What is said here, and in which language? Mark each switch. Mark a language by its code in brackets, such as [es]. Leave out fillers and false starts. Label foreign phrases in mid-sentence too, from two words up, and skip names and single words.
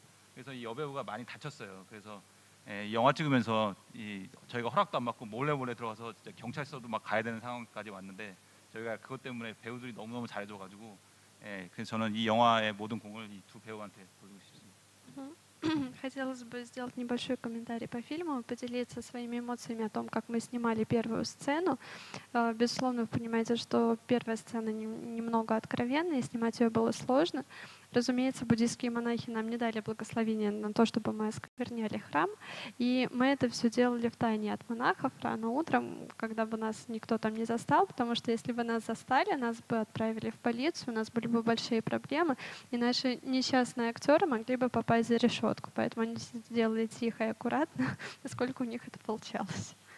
[ko] 그래서 이 여배우가 많이 다쳤어요. 그래서 영화 찍으면서 저희가 허락도 안 받고 몰래 들어가서 진짜 경찰서도 막 가야 되는 상황까지 왔는데 저희가 그것 때문에 배우들이 너무 잘해줘가지고 그래서 저는 이 영화의 모든 공을 이 두 배우한테 돌리고 싶습니다. [ru] Хотелось бы сделать небольшой комментарий по фильму, поделиться своими эмоциями о том, как мы снимали первую сцену. Безусловно, вы понимаете, что первая сцена немного откровенная, и снимать ее было сложно. Разумеется, буддийские монахи нам не дали благословения на то, чтобы мы оскверняли храм, и мы это все делали втайне от монахов рано утром, когда бы нас никто там не застал, потому что если бы нас застали, нас бы отправили в полицию, у нас были бы большие проблемы, и наши несчастные актеры могли бы попасть за решетку, поэтому они сделали тихо и аккуратно, насколько у них это получалось.